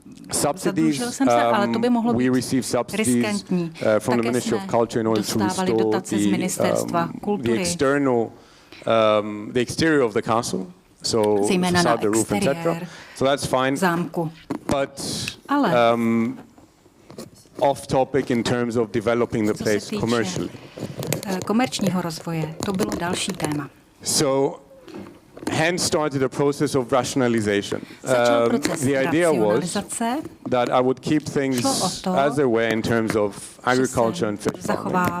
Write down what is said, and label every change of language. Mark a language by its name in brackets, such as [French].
[English] Subsidies, we receive subsidies from the Ministry of Culture in order to restore the external the exterior of the castle, so facade, the roof, etc. So that's fine. But off topic in terms of developing the place commercially. [Czech] Komerčního rozvoje, to bylo další téma. [English] So hence started a process of rationalization. The idea was that I would keep things as they were in terms of agriculture and fish farming.